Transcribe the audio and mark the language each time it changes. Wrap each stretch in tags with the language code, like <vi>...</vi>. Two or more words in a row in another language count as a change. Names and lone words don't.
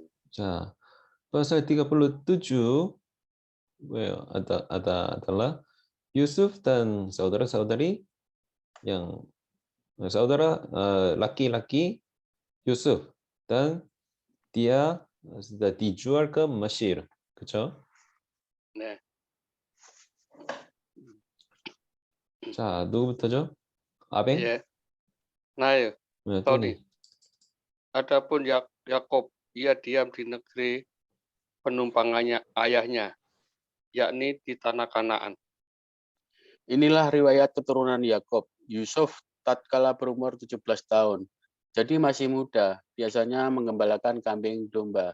<id>자, pasal 37 adalah Yusuf dan saudara-saudari yang saudara laki-laki Yusuf dan dia sudah dijual ke Mesir,</id> <ko>그렇죠? 네. 자, 누구부터죠? 아벤? 예. Nah, 네, Tony. 토니.</ko> <id>Adapun Yakob, ia diam di negeri penumpangannya ayahnya, yakni di tanah Kanaan. Inilah riwayat keturunan Yakob. Yusuf tatkala berumur 17 tahun. Jadi masih muda, biasanya menggembalakan kambing domba.</id>